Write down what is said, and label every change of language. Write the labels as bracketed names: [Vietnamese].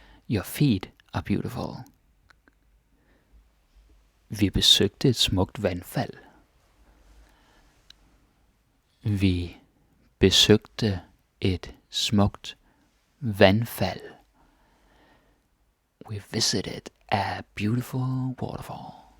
[English] Your feet are beautiful. [Danish] Vi besøgte et smukt vandfald. Vi besøgte et smukt vandfald. [English] We visited a beautiful waterfall.